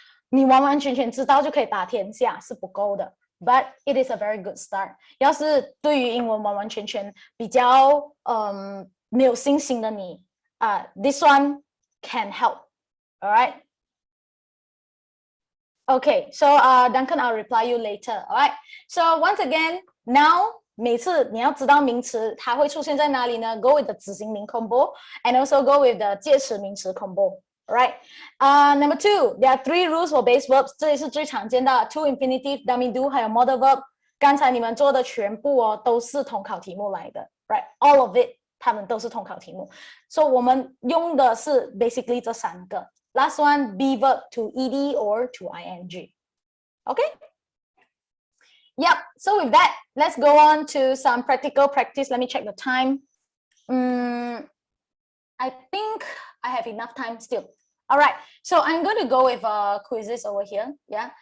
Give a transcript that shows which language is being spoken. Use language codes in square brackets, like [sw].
[zh] 你完完全全知道就可以打天下是不够的 [en] But it is a very good start [zh] 要是对于英文完完全全比较没有信心的你 [en] this one can help Alright Okay, so Duncan I'll reply you later Alright, so once again now [zh] 每次你要知道名词它会出现在哪里呢 [en] ？Go with the 子型名 combo and also go with the 介词名词 combo. Right? Number 2, there are 3 rules for base verbs. [zh] 这里是最常见的 [en] to infinitive, dummy do [zh] 还有 [en] modal verb. [zh] 刚才你们做的全部哦都是统考题目来的 ， [en] right? All of it [zh] 它们都是统考题目。So 我们用的是 basically 这3个。 [en] Last one, be verb to ed or to ing. Okay? Yep. So with that, let's go on to some practical practice. Let me check the time. I think I have enough time still. All right. So I'm going to go with quizzes over here. Yeah.